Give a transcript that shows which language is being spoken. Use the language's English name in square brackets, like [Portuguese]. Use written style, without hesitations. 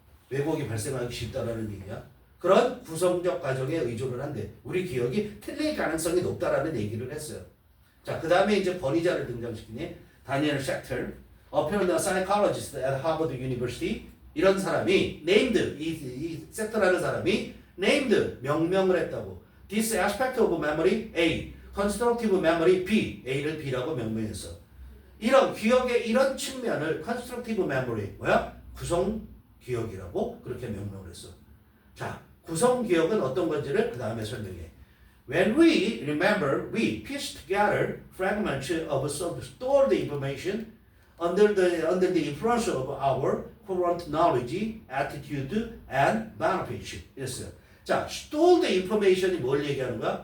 [Korean] 왜곡이 발생하기 쉽다라는 얘기야. 그런 구성적 과정에 의존을 한대. 우리 기억이 틀릴 가능성이 높다라는 얘기를 했어요. 자, 그 다음에 이제 권위자를 등장시키니 다니엘 샥터, [English] apparent psychologist at Harvard University [Korean] 이런 사람이 named, 이 섹터라는 사람이 named, 명명을 했다고. [English] This aspect of memory A constructive memory B, [Korean] A를 B라고 명명했어. 이런 기억의 이런 측면을 [English] constructive memory, [Korean] 뭐야? 구성 기억이라고 그렇게 명명을 했어. 자, 구성 기억은 어떤 건지를 그 다음에 설명해. [English] When we remember, we piece together fragments of stored information under the influence of our current knowledge, attitude, and benefits. [Korean] 이랬어요. 자, [English] stored information [Korean] 이 뭘 얘기하는 거야?